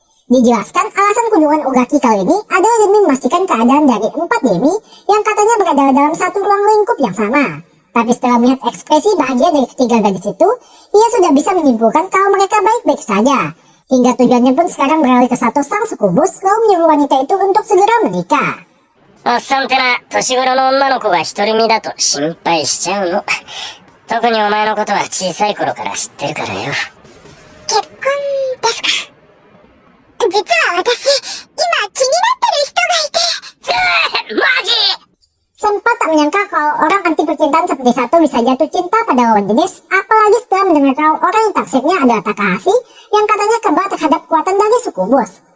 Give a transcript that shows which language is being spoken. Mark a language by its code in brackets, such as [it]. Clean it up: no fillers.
[id] Dijelaskan alasan kunjungan Ugaki kali ini adalah demi memastikan keadaan dari 4 demi yang katanya berada dalam satu ruang lingkup yang sama. Tapi setelah melihat ekspresi bahagia dari ketiga gadis itu, ia sudah bisa menyimpulkan kalau mereka baik-baik saja. Hingga tujuannya pun sekarang beralih ke Sato sang sukubus, lalu menyuruh wanita itu untuk segera menikah. [ja] おっさんってな、年頃の女の子が独り身だと心配しちゃうの。特にお前のことは小さい頃から知ってるからよ。結婚ですか？実は私、今気になってる人がいて。マジ [id] Sempat tak menyangka kalau orang anti percintaan seperti Sato bisa jatuh cinta pada lawan jenis, apalagi setelah mendengar kalau orang yang taksirnya adalah Takahashi yang katanya kebal terhadap kekuatan dari sukubus.